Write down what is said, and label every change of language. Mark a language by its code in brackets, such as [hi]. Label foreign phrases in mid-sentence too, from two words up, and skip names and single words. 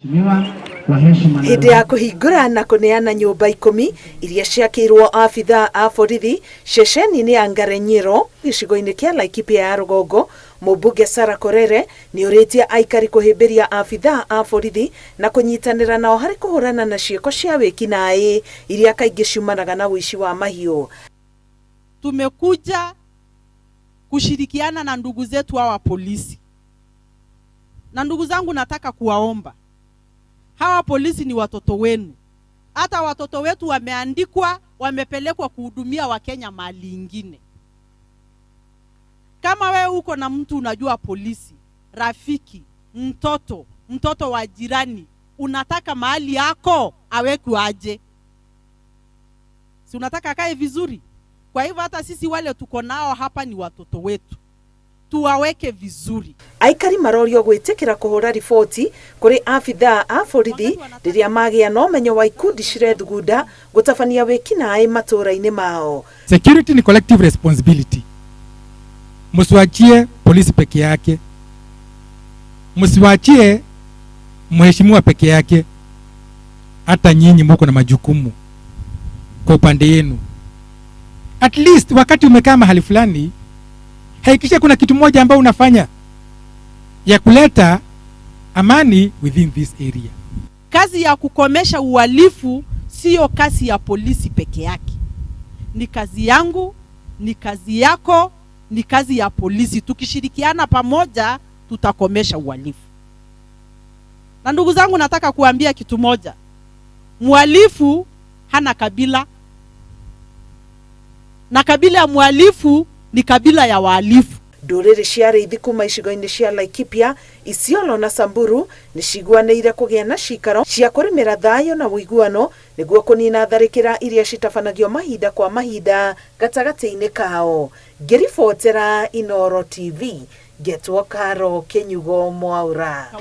[ki] Hĩndĩ ya kũhingũra na kũneana nyũmba 10 iria ciakĩirwo abithaa a borithi ceceni-inĩ ya Ngare gĩcigo-inĩ kĩa Laikipia ya rũgongo, mũmbunge Sarah Korere nĩ ũrĩtie aikari kũhĩmbĩria abithaa a borithi na kũnyitanĩra nao harĩ kũhũrana na ciĩko cia wĩki-naĩ iria kaingĩ ciumanaga na ũici wa mahiũ. [sw] Tumekuja kushirikiana na ndugu zetu hawa polisi. Na ndugu zangu, nataka kuwaomba, hawa polisi ni watoto wenu. Hata watoto wetu wameandikwa, wamepelekwa kuhudumia Wakenya mahali ingine. Kama wewe uko na mtu unajua polisi, rafiki, mtoto wa jirani, unataka mahali yako awekwe aje? Si unataka akae vizuri? Kwa hivyo hata sisi wale tuko nao hapa ni watoto wetu, tuwaweke vizuri. [ki] Aikari marorio gwĩtĩkĩra kũhũra riboti kũrĩ abithaa a borithi rĩrĩa magĩa na ũmenyo wa ikundi cirethugunda gũtabania wĩki-naĩ matũũra-inĩ mao. [en] Security [sw] ni [en] collective responsibility. [sw] Msiwachie polisi peke yake, msiwachie mheshimiwa peke yake. Hata nyinyi mko na majukumu kwa upande yenu. [en] At least [sw] wakati umekaa mahali fulani, hakikisha kuna kitu moja ambao unafanya ya kuleta amani [en] within this area. [sw] Kazi ya kukomesha uhalifu sio kazi ya polisi peke yake. Ni kazi yangu, ni kazi yako, ni kazi ya polisi. Tukishirikiana pamoja tutakomesha uhalifu. Na ndugu zangu, nataka kuambia kitu moja. Mhalifu hana kabila. Na kabila ya mhalifu ni kabila ya wahalifu. [ki] Ndũrĩrĩ cia arĩithi kuma icigo-inĩ cia Laikipia, Isiolo na Samburu nĩ ciguanĩire kũgĩa na cikaro cia kũrĩmĩra thayũ na ũiguano nĩguo kũnina tharĩkĩra iria citabanagio mahinda kwa mahinda gatagatĩ-inĩ kao. Ngĩribotera Inooro TV, Getwo Karo Kenyugo Mwaura.